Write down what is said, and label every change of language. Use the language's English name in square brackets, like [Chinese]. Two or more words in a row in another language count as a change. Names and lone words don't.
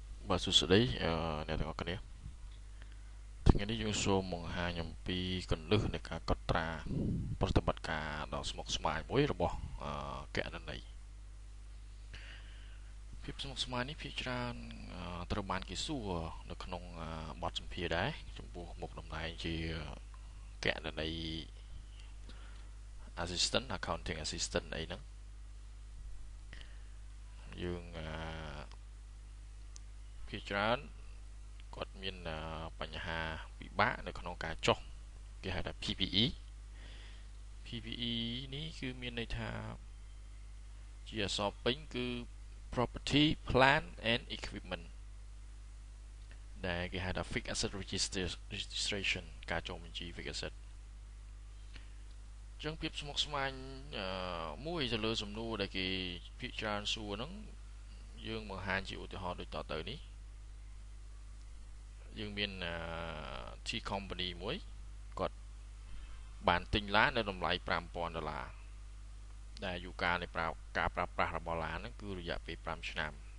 [Khmer] បាទសួស្តីអ្នកទាំងអស់គ្នាថ្ងៃនេះយើងសូមបង្ហាញអំពីគន្លឹះនៃការកត់ត្រាប្រតិបត្តិការដ៏ស្មុគស្មាញមួយរបស់គណនេយ្យភាពស្មុគស្មាញនេះភាគច្រើនត្រូវបានគេសួរនៅក្នុងបទសម្ភាសន៍ដែរចំពោះមុខតំណែងជាគណនេយ្យ [English] assistant accounting assistant [Khmer] អីហ្នឹងយើង ភាគច្រើនគាត់មានបញ្ហាពិបាកនៅក្នុងការចុះគេហៅថា PPE នេះគឺមានន័យថាជាអក្សរពេញគឺ [English] property plant and equipment [Khmer] ដែលគេហៅថា [English] fixed asset registration [Khmer] ការចុះបញ្ជី [English] fixed asset [Khmer] ចឹងភាពស្មុគស្មាញមួយទៅលើសំណួរដែលគេភាគច្រើនសួរហ្នឹងយើងបង្ហាញជាឧទាហរណ៍ដូចតទៅនេះយើងមានT company មួយគាត់បានទិញឡាននៅតម្លៃ$5,000ដែលអាយុកាលនៃការប្រើប្រាស់របស់ឡានហ្នឹងគឺរយៈពេល5ឆ្នាំ